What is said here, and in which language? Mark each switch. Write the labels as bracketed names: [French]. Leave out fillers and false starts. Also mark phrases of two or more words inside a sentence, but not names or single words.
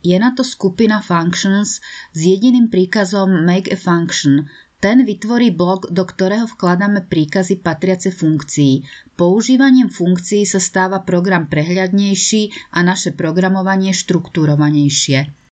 [Slovak] Je na to skupina functions s jediným príkazom [English] make a function. [Slovak] Ten vytvorí blok, do ktorého vkladáme príkazy patriace funkcii. Používaním funkcií sa stáva program prehľadnejší a naše programovanie štruktúrovanejšie.